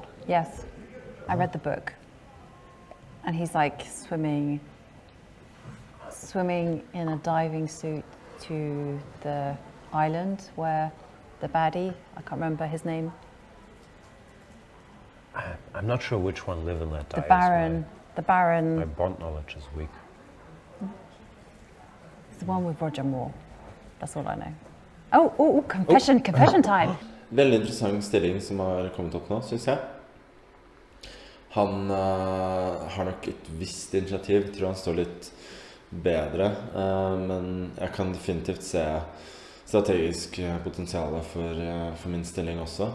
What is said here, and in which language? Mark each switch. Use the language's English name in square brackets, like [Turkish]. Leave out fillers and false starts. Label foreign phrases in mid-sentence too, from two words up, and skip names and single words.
[English] Yes, I read the book, and he's like swimming in a diving suit to the island where the baddie, I can't remember his name, I'm not sure which one Live and Let Die the is. Baron, My Bond knowledge is weak. it's the one with Roger Moore. That's all I know. Oh, confession time. [Norwegian] Veldig interessant stilling som har kommet opp nå, synes jeg. Han har nok et visst initiativ, tror han står litt bedre, men jeg kan definitivt se strategisk potensial for min stilling også.